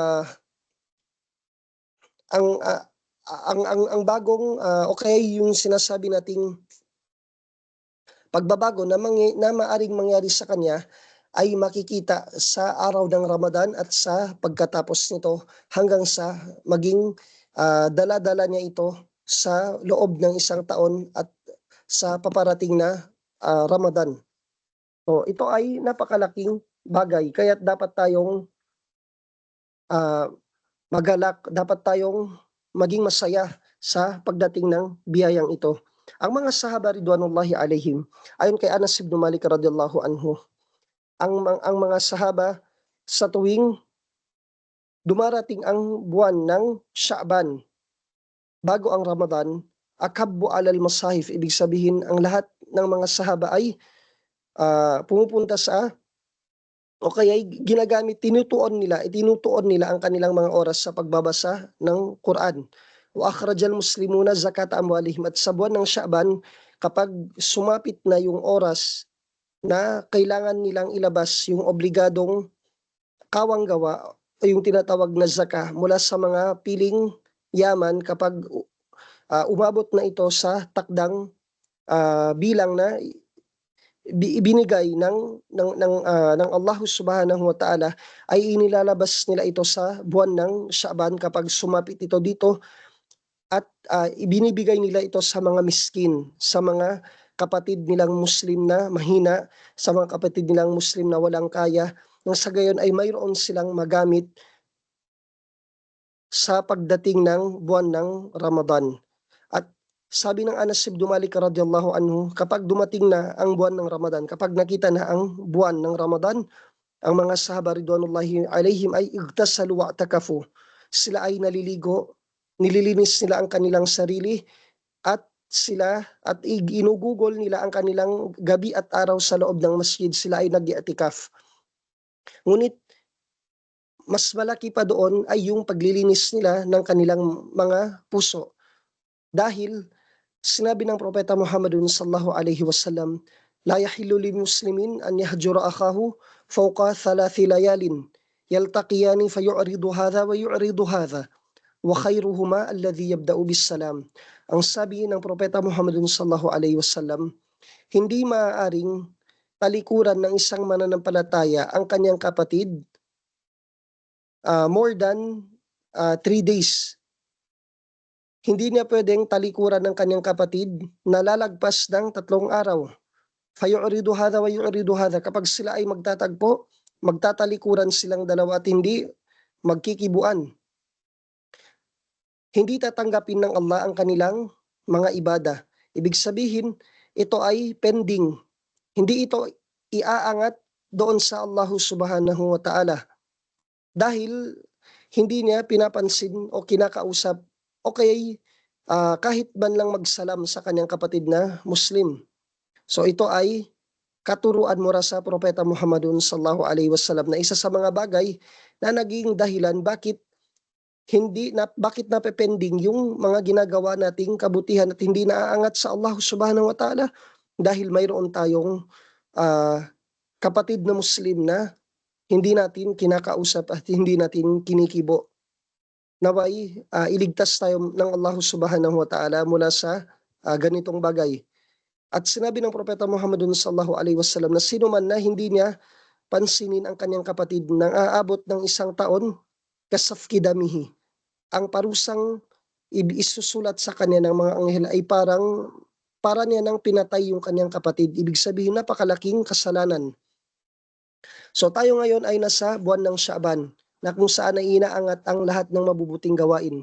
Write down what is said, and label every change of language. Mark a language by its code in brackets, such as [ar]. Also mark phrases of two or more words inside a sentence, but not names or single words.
[tl] ang bagong o kaya yung sinasabi nating pagbabago na maaring mangyari sa kanya ay makikita sa araw ng Ramadan at sa pagkatapos nito, hanggang sa maging dala-dala niya ito sa loob ng isang taon at sa paparating na Ramadan. So ito ay napakalaking bagay, kaya dapat tayong magalak, dapat tayong maging masaya sa pagdating ng biyayang ito. Ang mga sahaba [ar] رضوان الله عليهم, [tl] ayon kay Anas ibn Malik [ar] رضي الله عنه, [tl] ang mga sahaba sa tuwing dumarating ang buwan ng Sha'ban bago ang Ramadan, [ar] أكبوا على المصاحف, [tl] ibig sabihin ang lahat ng mga sahaba ay pumupunta sa o kaya tinutuon nila ang kanilang mga oras sa pagbabasa ng Quran. [ar] وأخرج المسلمون زكاة أموالهم, [tl] at sa buwan ng Sha'ban, kapag sumapit na yung oras na kailangan nilang ilabas yung obligadong kawang gawa o yung tinatawag na zakah mula sa mga piling yaman, kapag umabot na ito sa takdang bilang na ibinigay ng Allah [ar] سبحانه وتعالى, [tl] ay inilalabas nila ito sa buwan ng Sha'ban kapag sumapit ito dito, at ibinibigay nila ito sa mga miskin, sa mga kapatid nilang Muslim na mahina, sa mga kapatid nilang Muslim na walang kaya, nang sa gayon ay mayroon silang magamit sa pagdating ng buwan ng Ramadan. At sabi ng Anas ibn Malik [ar] رضي الله عنه, [tl] kapag dumating na ang buwan ng Ramadan, kapag nakita na ang buwan ng Ramadan, ang mga sahaba [ar] رضوان الله عليهم [tl] ay [ar] اغتسلوا وتعاكفوا. [tl] Sila ay naliligo, nililinis nila ang kanilang sarili, at inugugol nila ang kanilang gabi at araw sa loob ng masjid. Sila ay nag-i'tikaf. Ngunit mas malaki pa doon ay yung paglilinis nila ng kanilang mga puso. Dahil sinabi ng Propeta [ar] محمد صلى الله عليه وسلم لا يحل للمسلم أن يهجر أخاه فوق ثلاث ليال يلتقيان فيعرض هذا ويعرض هذا وخيرهما الذي يبدأ بالسلام. [tl] Ang sabi ng Propeta Muhammadun [ar] صلى الله عليه وسلم, [tl] hindi maaaring talikuran ng isang mananampalataya ang kanyang kapatid [en] more than 3 days. [tl] Hindi niya pwedeng talikuran ng kanyang kapatid na lalagpas ng 3 araw. [ar] فيعرض هذا ويعرض هذا. [tl] Kapag sila ay magtatagpo, magtatalikuran silang dalawa at hindi magkikibuan. Hindi tatanggapin ng Allah ang kanilang mga ibada. Ibig sabihin, ito ay pending. Hindi ito iaangat doon sa Allah [ar] سبحانه وتعالى. [tl] Dahil hindi niya pinapansin o kinakausap o kaya kahit man lang magsalam sa kanyang kapatid na Muslim. So ito ay katuruan mula sa Propeta Muhammadun [ar] صلى الله عليه وسلم, [tl] na isa sa mga bagay na naging dahilan bakit napepending yung mga ginagawa nating kabutihan at hindi naaangat sa Allah [ar] سبحانه وتعالى, [tl] dahil mayroon tayong kapatid na Muslim na hindi natin kinakausap at hindi natin kinikibo. Naway iligtas tayo ng Allah [ar] سبحانه وتعالى [tl] mula sa ganitong bagay. At sinabi ng Propeta Muhammadun [ar] صلى الله عليه وسلم [tl] na sino man na hindi niya pansinin ang kanyang kapatid nang aabot ng 1 taon, [ar] كسفك دمه. [tl] Ang parusang isusulat sa kanya ng mga anghel ay para niya nang pinatay yung kanyang kapatid. Ibig sabihin napakalaking kasalanan. So tayo ngayon ay nasa buwan ng Sha'ban na kung saan ay inaangat ang lahat ng mabubuting gawain.